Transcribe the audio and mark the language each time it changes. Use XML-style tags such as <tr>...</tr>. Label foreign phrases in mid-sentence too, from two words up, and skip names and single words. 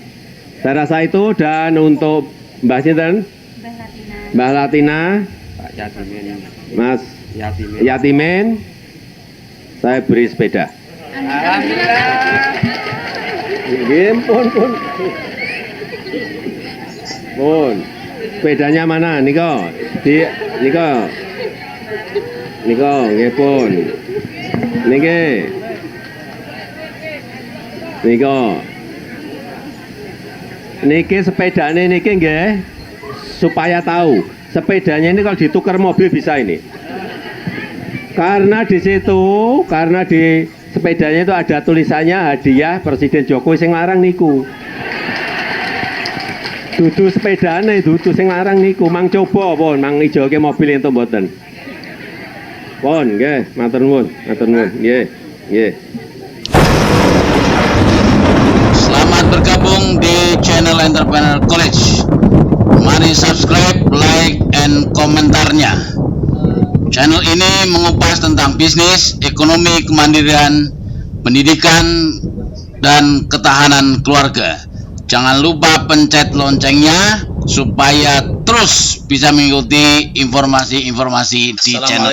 <id>Saya rasa itu. Dan untuk Mbak Sinten, Mbak Latina, Pak Yatimin, Mas Yatimin, saya beri sepeda. Alhamdulillah. Pun. Sepedanya mana? Niko.</id> <jv>Niko. Nggih pun. Niki. Niko. Niki sepedane niki nggih.</jv> <id>Supaya tahu, sepedanya ini kalau ditukar mobil bisa ini. Karena di situ, karena di sepedanya itu ada tulisannya hadiah Presiden Jokowi</id> <jv>sing larang niku. Dudu sepedane, dudu sing larang niku. Mang coba pun, mang ijoke mobil ento mboten. Pun nggih, matur nuwun, nggih. Nggih.</jv> <id>Selamat bergabung di channel Entrepreneur College. Mari subscribe,</id> <en>like, and</en> <id>komentarnya. Channel ini mengupas tentang bisnis, ekonomi, kemandirian, pendidikan, dan ketahanan keluarga. Jangan lupa pencet loncengnya supaya terus bisa mengikuti informasi-informasi di channel.</id>